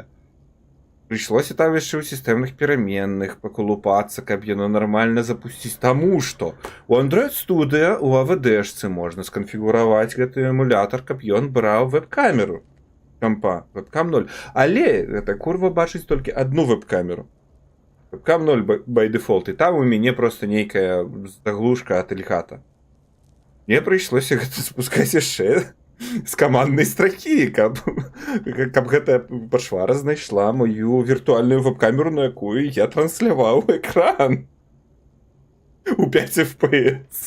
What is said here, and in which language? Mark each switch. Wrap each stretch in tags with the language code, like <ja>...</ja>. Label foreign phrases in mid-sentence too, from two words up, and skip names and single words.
<be>Прыйшлося там яшчэ ў сістэмных пераменных паколупацца, каб яно нармальна запусціць, таму што у Android Studio у AVD-шцы можна сканфігураваць гэты эмулятар, каб ён браў веб-камеру кампа, веб-кам 0. Але гэта курва бачыць толькі одну веб-камеру.</be> <en>Webcam 0 by default,</en> <be>і там у мяне просто нейкая заглушка ад Эльгата. Мне прыйшлося гэта спускаць яшчэ з каманднай строкі, каб гэтая пашвара знайшла мою віртуальную веб-камеру, на якую я трансляваў экран у 5 FPS.</be>